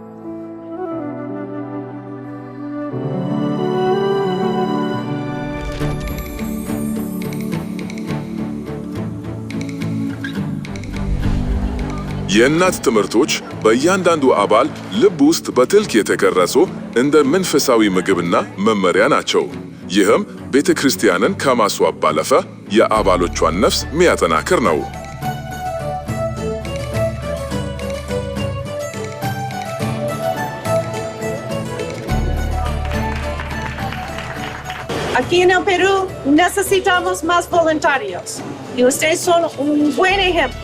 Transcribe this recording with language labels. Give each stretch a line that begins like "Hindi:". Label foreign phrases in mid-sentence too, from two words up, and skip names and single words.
Amharic: የእናት ትምህርቶች በእያንዳንዱ አባል ልብ ውስጥ በጥልቅ የተቀረጹ እንደ መንፈሳዊ ምግብና መመሪያ ናቸው። ይህም ቤተ ክርስቲያንን ከማስዋብ ባለፈ የአባሎቿን ነፍስ የሚያጠናክር ነው።
Spanish: Aquí en el Perú necesitamos más voluntarios y ustedes son un buen ejemplo.